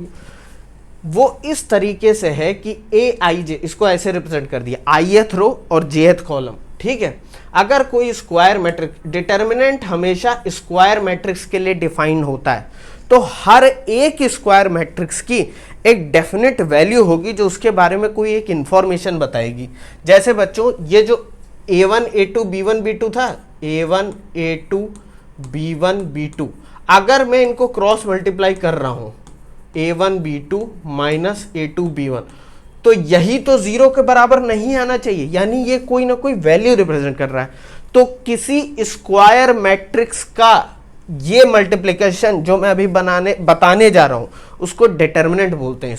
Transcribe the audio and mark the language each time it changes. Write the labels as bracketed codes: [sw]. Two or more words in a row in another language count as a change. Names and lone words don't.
[hi] वो इस तरीके से है कि aij, इसको ऐसे रिप्रेजेंट कर दिया, [en] ith row [hi] और [en] jth column, [hi] ठीक है। अगर कोई [en] square matrix, determinant [hi] हमेशा [en] square matrix [hi] के लिए डिफाइन होता है, तो हर एक [en] square matrix [hi] की एक [en] definite value [hi] होगी जो उसके बारे में कोई एक इंफॉर्मेशन बताएगी। जैसे बच्चों ये जो a1 a2 b1 b2 था, a1 a2 b1 b2, अगर मैं इनको [en] cross multiply [hi] कर रहा हूं, [en] A1B2 minus A2B1, [hi] तो यही तो जीरो के बराबर नहीं आना चाहिए, यानी ये कोई ना कोई [en] value represent [hi] कर रहा है। तो किसी [en] square matrix [hi] का ये मल्टीप्लिकेशन जो मैं अभी बताने जा रहा हूं उसको डिटर्मिनेंट बोलते हैं।